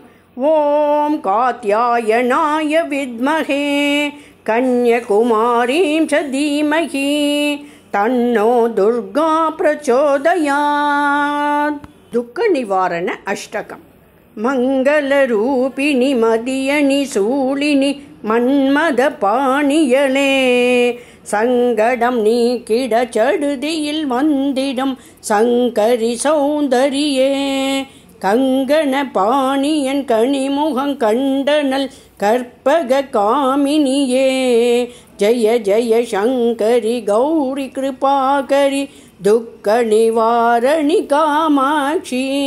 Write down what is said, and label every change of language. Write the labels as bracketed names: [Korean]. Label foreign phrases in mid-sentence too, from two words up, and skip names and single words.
[Sanskrit] ॐ कात्यायनाय विद्महे कन्याकुमारीं च धीमहि तन्नो दुर्गा प्रचोदयात्। दुःख निवारण अष्टकम्। [Tamil] மங்கலரூபிணி மதியணி சூலினி மன்மத பாணியளே சங்கடம் நீக்கிட சடுதியில் வந்திடும் சங்கரி சௌந்தரியே கங்கண பாணியன் கனிமுகம் கண்டனல் கற்பக காமினியே ஜய ஜய சங்கரி கௌரி கிருபாகரி துக்க நிவாரணி காமாட்சி